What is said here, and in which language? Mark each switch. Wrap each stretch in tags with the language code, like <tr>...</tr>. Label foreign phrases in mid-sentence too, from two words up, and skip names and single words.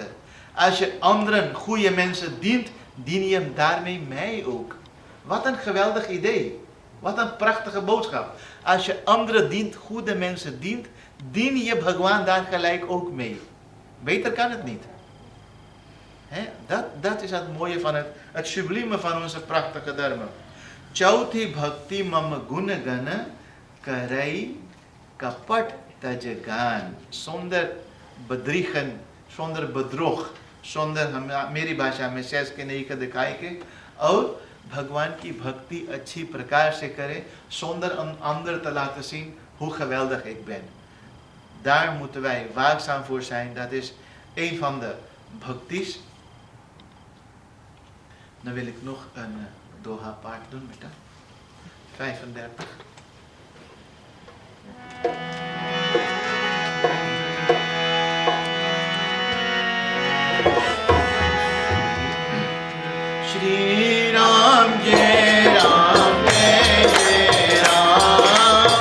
<nl>Als je anderen, goede mensen dient, dien je hem daarmee mij ook. Wat een geweldig idee. Wat een prachtige boodschap. Als je anderen dient, goede mensen dient, dien je Bhagwan daar gelijk ook mee. Beter kan het niet. Dat is het mooie van het sublieme van onze prachtige dharma.</nl> <hi>चौथी भक्ति मम गुनगन करइ कपट तजगान.</hi> <nl>Zonder bedriegen, zonder bedrog, zonder</nl> <hi>मेरी भाषा में 6 के 9 के दिखाई के और भगवान की भक्ति अच्छी प्रकार से करें</hi> <nl>zonder een ander te laten zien hoe geweldig ik ben. Daar moeten wij waakzaam voor zijn. Dat is een van de bhaktis. Dan wil ik nog een Doha paard doen met dat. 35.</nl> <hi>श्री राम जय राम जय जय राम.</hi>